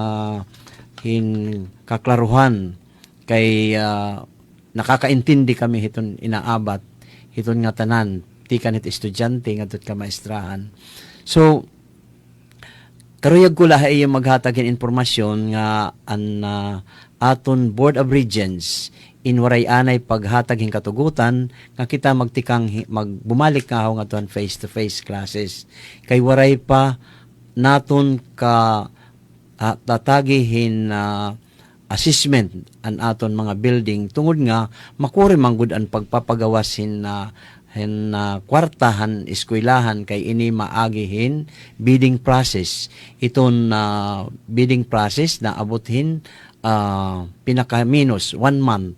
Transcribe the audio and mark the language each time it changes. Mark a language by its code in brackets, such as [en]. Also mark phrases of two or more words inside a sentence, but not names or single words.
[war] kaklaruhan kay nakakaintindi kami hiton inaabat hiton nga tanan tikan it estudyante ngadto ka maestrahan. So karuyag ko lahi yung maghatagin informasyon nga an aton Board of Regents in waray anay paghatag hing katugutan nga kita magtikang magbumalik nga nga tuan [en] face-to-face classes [war] kay waray pa naton ka tatagihin assessment an aton mga building tungod nga makuri manggod ang pagpapagawasin kwartahan eskwelahan kay ini maagihin [en] bidding process [war] iton [en] bidding process [war] na abothin pinaka [en] minus 1 month.